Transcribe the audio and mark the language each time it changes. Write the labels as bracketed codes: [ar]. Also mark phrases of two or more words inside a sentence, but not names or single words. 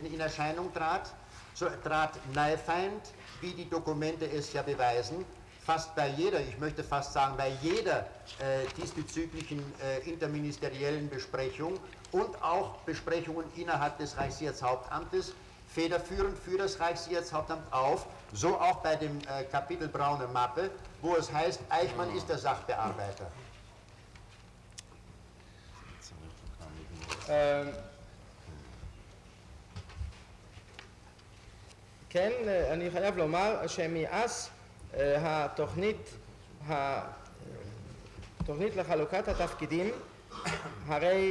[de] in Erscheinung trat, so trat Neifeind, wie die Dokumente es ja beweisen, fast bei jeder, ich möchte fast sagen, bei jeder diesbezüglichen interministeriellen Besprechung und auch Besprechungen innerhalb des Reichssicherheitshauptamtes federführend für das Reichssicherheitshauptamt auf, so auch bei dem Kapitel Braune Mappe, wo es heißt, Eichmann ist der Sachbearbeiter. [he] כן, אני חייב לומר שמאז התוכנית לחלוקת התפקידים הרי